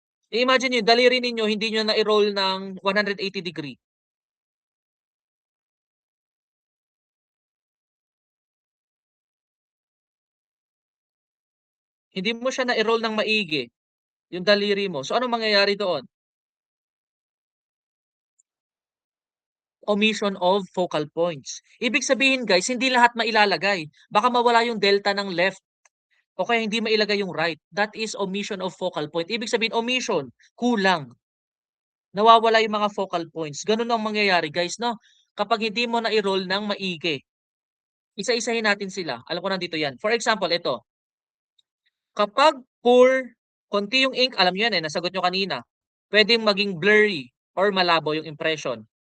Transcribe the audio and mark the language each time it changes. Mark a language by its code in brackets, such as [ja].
[tl] I-imagine niyo, daliri ninyo hindi niyo na-i-roll ng 180 degree. Hindi mo siya na-i-roll ng maigi, yung daliri mo. So, anong mangyayari doon? [en] Omission of focal points. [tl] Ibig sabihin guys, hindi lahat mailalagay. Baka mawala yung delta ng left o kaya hindi mailagay yung right. [en] That is omission of focal point. [tl] Ibig sabihin, omission, kulang. Nawawala yung mga focal points. Ganun ang mangyayari guys, no? Kapag hindi mo na i-roll ng maigi. Isa-isahin natin sila. Alam ko nandito yan. For example, ito. Kapag poor, konti yung ink, alam nyo yan nasagot nyo kanina. Pwedeng maging blurry or malabo yung impression.